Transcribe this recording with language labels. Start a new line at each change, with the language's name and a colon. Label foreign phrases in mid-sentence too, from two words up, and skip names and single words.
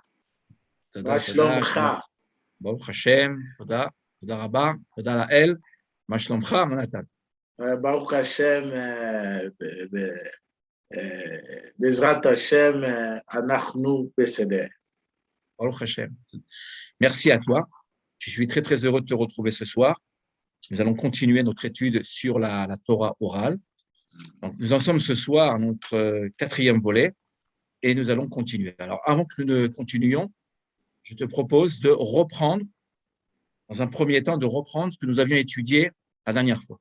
Hebrew: תודה, שלומך? תודה. ברוך השם, תודה, תודה רבה, תודה לאל. מה שלומך, מנתן? ברוך השם, בעזרת השם, אנחנו בסדר. ברוך השם.
French: Merci à toi. Je suis très, très heureux de te retrouver ce soir. Nous allons continuer notre étude sur la Torah orale. Donc, nous en sommes ce soir à notre quatrième volet et nous allons continuer. Alors, avant que nous ne continuions, je te propose de reprendre, dans un premier temps, de reprendre ce que nous avions étudié la dernière fois.